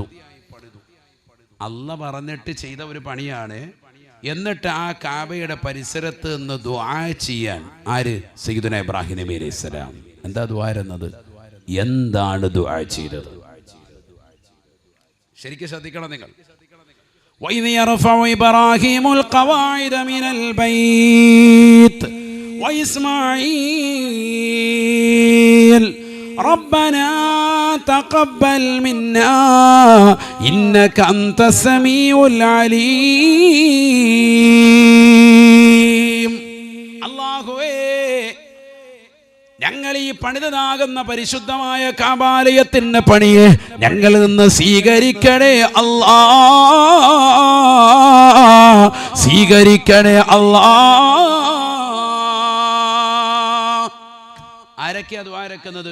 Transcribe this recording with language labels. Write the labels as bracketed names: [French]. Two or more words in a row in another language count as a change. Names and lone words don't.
[Malayalam] അല്ല പറഞ്ഞിട്ട് ചെയ്ത ഒരു പണിയാണ്. എന്നിട്ട് ആ കാബയുടെ പരിസരത്ത് നിന്ന് ദുആ ചെയ്യാൻ സയ്യിദുനാ ഇബ്രാഹിം നബി [Arabic] عليه السلام [Malayalam] എന്താ ദുആ എന്നത്? എന്താണ് ദുആ ചെയ്തത്? ശരിക്കും ശ്രദ്ധിക്കണം നിങ്ങൾ. [Arabic] وَإِذْ يَرْفَعُ إِبْرَاهِيمُ الْقَوَاعِدَ مِنَ الْبَيْتِ وَإِسْمَاعِيلُ رَبَّنَا تَقَبَّلْ مِنَّا إِنَّكَ أَنْتَ السَّمِيعُ الْعَلِيمُ. [Malayalam] അല്ലാഹുവേ, ഞങ്ങൾ ഈ പണിതനാകുന്ന പരിശുദ്ധമായ കഅബാലയത്തിന്റെ പണിയെ ഞങ്ങളിൽ നിന്ന് സ്വീകരിക്കണേ അല്ലാ, സ്വീകരിക്കണേ അല്ലാ. ആരൊക്കെയാ ദുആ ഇറക്കുന്നത്?